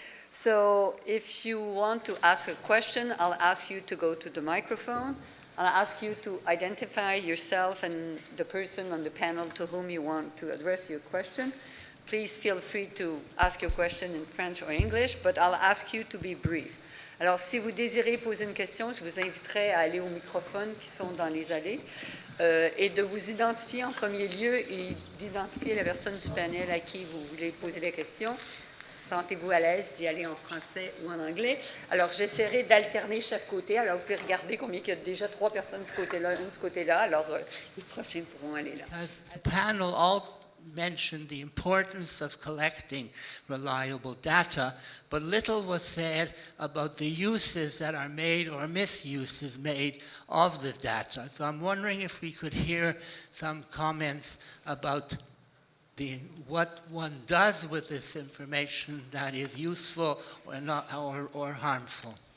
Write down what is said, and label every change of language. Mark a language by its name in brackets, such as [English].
[English] So if you want to ask a question, I'll ask you to go to the microphone. I'll ask you to identify yourself and the person on the panel to whom you want to address your question. Please feel free to ask your question in French or English, but I'll ask you to be brief. [French] Alors, si vous désirez poser une question, je vous inviterai à aller aux microphones qui sont dans les allées et de vous identifier en premier lieu et d'identifier la personne du panel à qui vous voulez poser la question. Sentez-vous à l'aise d'y aller en français ou en anglais. Alors, j'essaierai d'alterner chaque côté. Alors, vous pouvez regarder combien il y a déjà 3 personnes de ce côté-là, une de ce côté-là. Alors, les prochains pourront aller là. [English] The panel all mentioned the importance of collecting reliable data, but little was said about the uses that are made or misuses made of the data. So I'm wondering if we could hear some comments about what one does with this information that is useful or not or harmful.